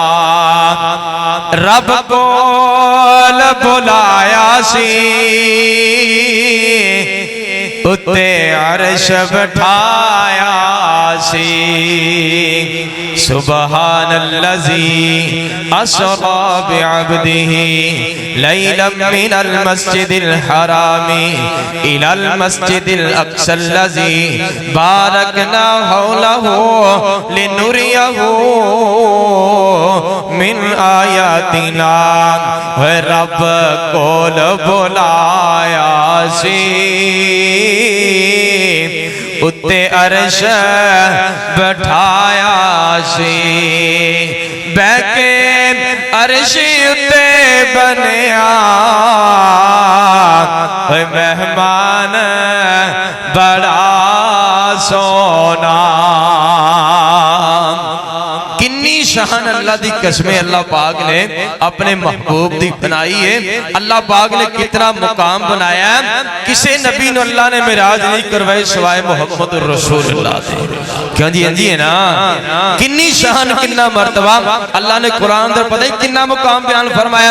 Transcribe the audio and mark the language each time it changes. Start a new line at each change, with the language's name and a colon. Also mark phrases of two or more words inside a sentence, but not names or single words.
Punjabi: رب کول بلایا سی اتے عرش بٹھایا سی.
Arabic: سبحان اللذی اسرا بعبده لیلا من المسجد الحرام الى المسجد الاقصى الذي باركنا حوله لنريه من آیاتنا.
Punjabi: رب کول بلایا سی اتے عرش بٹھایا سی. بہ کے عرش اتے بنیا مہمان بڑا سونا. کنی شان اللہ دی قسمیں اللہ پاک نے اپنے محبوب دی بنائی ہے. اللہ پاک نے کتنا مقام بنایا ہے. کسے نبی نے اللہ نے معراج نہیں کروائی سوائے محمد الرسول اللہ دے. کیوں جی انجی ہے نا. کنی شان کننا مرتبہ اللہ نے قرآن در پتہ ہی کننا مقام بیان فرمایا.